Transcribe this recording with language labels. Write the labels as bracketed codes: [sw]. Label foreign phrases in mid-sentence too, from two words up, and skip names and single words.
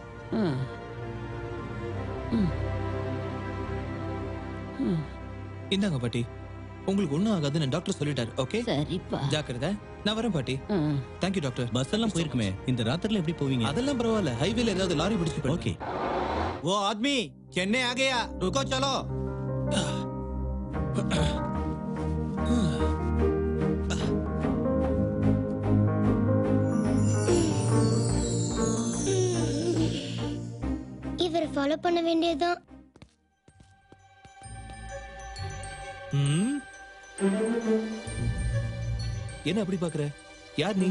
[ta] இந்தாங்க பாட்டி. உங்களுக்கு ஒண்ணும் ஆகாதுன்னு டாக்டர் சொல்லிட்டாரு. ஓகே சரிப்பா, ஜாக்கிரதை. நான் வரேன் பாட்டி. [en] thank you [ta] டாக்டர். பஸ் எல்லாம் போயிருக்குமே, இந்த ராத்திரில எப்படி போவீங்க? அதெல்லாம் பரவாயில்ல, ஹைவேல ஏதாவது லாரி பிடிச்சு. ஓகே. [hi] वो आदमी चेन्नई आ गया, रुको चलो। [ta] இவரை ஃபாலோ பண்ண வேண்டியதுதான். என்ன அப்படி பாக்குற? யார் நீ?